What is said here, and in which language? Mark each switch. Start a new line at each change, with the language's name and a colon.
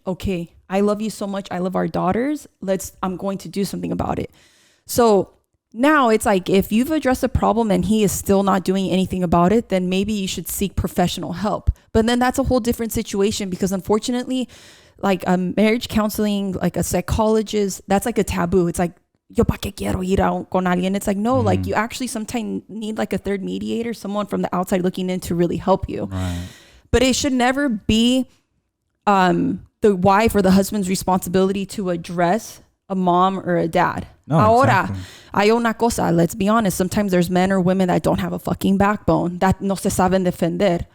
English: Okay, I love you so much, I love our daughters, I'm going to do something about it. So now it's like, if you've addressed a problem and he is still not doing anything about it, then maybe you should seek professional help. But then that's a whole different situation, because unfortunately, like a marriage counseling, like a psychologist, that's like a taboo. It's like,
Spanish: yo pa qué quiero ir con alguien.
English: It's like, no, like you actually sometimes need like a third mediator, someone from the outside looking in to really help you. Right. But it should never be the wife or the husband's responsibility to address a mom or a dad. No,
Spanish: Ahora,
English: exactly.
Spanish: hay una cosa,
English: let's be honest, sometimes there's men or women that don't have a fucking backbone, that
Spanish: no se saben defender.